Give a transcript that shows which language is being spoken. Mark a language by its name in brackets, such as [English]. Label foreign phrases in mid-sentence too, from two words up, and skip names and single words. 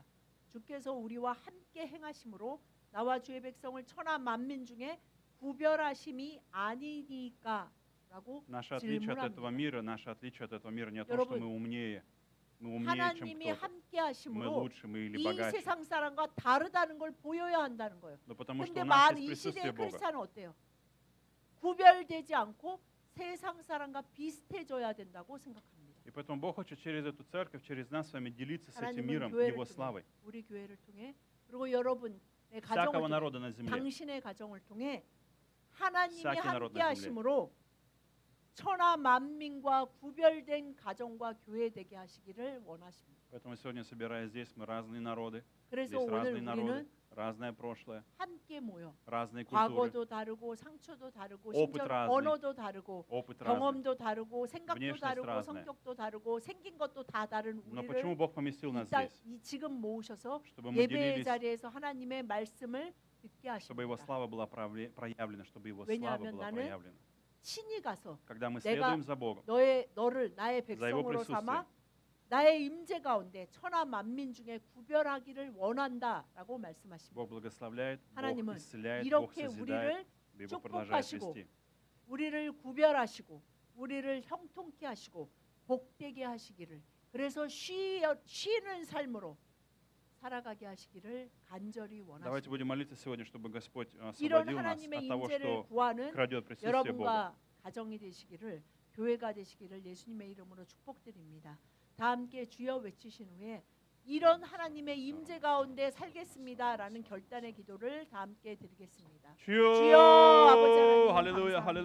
[Korean] 주께서 우리와 함께 행하심으로 나와 주의 백성을 천하 만민 중에 구별하심이 아니니까라고 [Russian] Наше отличие от этого [Korean] 질문합니다. [Russian] мира, наше отличие от этого мира не то, что [Korean] 여러분, [Russian] мы умнее, чем [Korean] 하나님이 [Russian] кто-то, [Korean] 함께 [Russian] мы [Korean] 하심으로 [Russian] лучше, мы или [Korean] 이 [Russian] богаче, [Korean] 세상 사람과 다르다는 걸 보여야 한다는 거예요. [Russian] но потому что [Korean] 근데 [Russian] у нас [Korean] 이 [Russian] есть [Korean] 시대의 [Russian] присутствие Бога. [Korean] 크리스찬은 어때요? 구별되지 않고 세상 사람과 비슷해져야 된다고 생각합니다. [Russian] И поэтому Бог хочет через эту церковь, через нас с вами делиться с этим [Korean] 하나님은 [Russian] миром, [Korean] 교회를 [Russian] Его [Korean] 통해 [Russian] славой. [Korean] 우리 교회를 통해 그리고 여러분의 [Russian] Всякого [Korean] 가정을 통해 [Russian] народа на земле. [Korean] 당신의 가정을 통해 하나님이 [Russian] всякий народ [Korean] 함께 [Russian] на земле. [Korean] 하심으로 천하 만민과 구별된 가정과 교회 되게 하시기를 원하십니다. [Russian] Поэтому сегодня, собираясь здесь, мы разные народы, [Korean] 그래서 [Russian] здесь [Korean] 오늘 [Russian] разные народы, [Korean] 우리는 [Russian] разное прошлое, [Korean] 함께 모여 [Russian] разные культуры, [Korean] 과거도 다르고 상처도 다르고 [Russian] опыт [Korean] 심지어 [Russian] разный. [Korean] 언어도 다르고 [Russian] опыт разный. [Korean] 경험도 다르고 생각도 [Russian] внешность [Korean] 다르고 [Russian] разная. [Korean] 성격도 다르고 생긴 것도 다 다른 [Russian] Но [Korean] 우리를 [Russian] почему Бог поместил нас здесь? [Korean] 지금 모으셔서 [Russian] Чтобы мы [Korean] 예배의 [Russian] делились, [Korean] 자리에서 하나님의 말씀을 듣게 [Russian] чтобы Его [Korean] 하십니다. [Russian] слава была проявлена, чтобы Его слава [Korean] 왜냐하면 [Russian] была [Korean] 나는 [Russian] проявлена. [Korean] 친히 가서 [Russian] Когда мы [Korean] 내가 [Russian] следуем за Богом, [Korean] 너를 나의 [Russian] За его [Korean] 백성으로 삼아 [Russian] присутствие. [Korean] 나의 임재 가운데 천하 만민 중에 구별하기를 원한다라고 말씀하십니다. [Russian] Бог благословляет, Бог [Korean] 하나님은 [Russian] исцеляет, Бог [Korean] 이렇게 [Russian] созидает, [Korean] 우리를 [Russian] и Бог продолжает [Korean] 축복하시고 [Russian] вести. [Korean] 우리를 구별하시고 우리를 형통케 하시고 복되게 하시기를 그래서 쉬는 삶으로 살아가게 하시기를 간절히 [Russian] Давайте [Korean] 원하십니다. [Russian] будем молиться сегодня, чтобы Господь [Korean] 이런 [Russian] освободил нас [Korean] 하나님의 [Russian] от того, [Korean] 임재를 [Russian] что [Korean] 구하는 [Russian] крадет присутствие Бога. [Korean] 여러분과 가정이 되시기를 교회가 되시기를 예수님의 이름으로 축복드립니다. 다 함께 주여 외치신 후에 이런 하나님의 임재 가운데 살겠습니다라는 결단의 기도를 다 함께 드리겠습니다. 주여, 주여, 아버지 하나님 할렐루야, 감사합니다. 할렐루야.